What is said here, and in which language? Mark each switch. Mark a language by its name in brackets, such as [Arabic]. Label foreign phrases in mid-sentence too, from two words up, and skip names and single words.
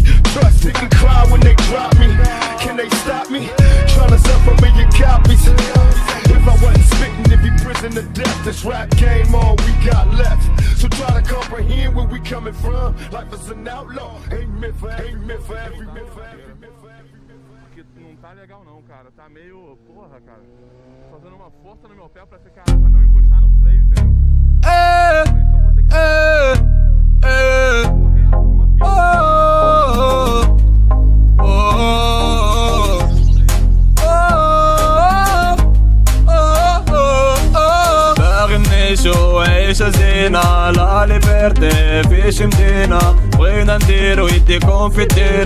[English] Trust me, can cry when they drop me. Can they stop me? Tryna suffer me your copies. If I wasn't spitting, it'd be prison to death. This rap game, all we got left. So try to comprehend where we coming from. Life is an outlaw, ain't meant for every. [Portuguese] Que não tá legal não, cara. Tá meio, porra, cara. Fazendo uma força no meu pé pra ficar, pra não encostar no freio, entendeu? Então vou ter que [Arabic] نعيشو عيشة زينة [French] la liberté [Arabic] فيش مدينة بغينا نديرو يديكم في الدينة